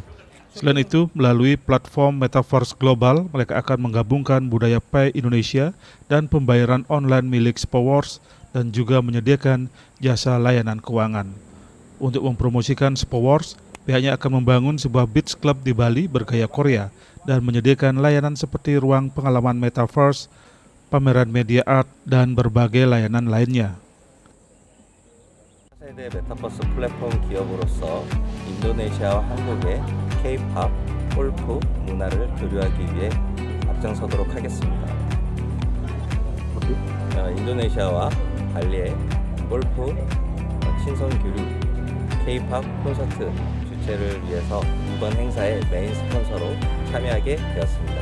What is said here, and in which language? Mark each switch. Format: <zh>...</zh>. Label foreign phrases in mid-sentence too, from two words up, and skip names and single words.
<id>Selain itu, melalui platform Metaverse Global, mereka akan menggabungkan budaya Pay Indonesia dan pembayaran online milik Spowars dan juga menyediakan jasa layanan keuangan. Untuk mempromosikan Spowars, pihaknya akan membangun sebuah</id> <en>beach club</en> <id>di Bali bergaya Korea dan menyediakan layanan seperti ruang pengalaman Metaverse, pameran</id> <en>media art,</en> <id>dan berbagai layanan lainnya.</id> <ko>차세대 메타버스 플랫폼 기업으로서 인도네시아와 한국의 K-팝, 골프 문화를 교류하기 위해 앞장서도록 하겠습니다. 인도네시아와 발리의 골프 친선 교류, K-팝 콘서트 주최를 위해서 이번 행사의 메인 스폰서로 참여하게 되었습니다.</ko>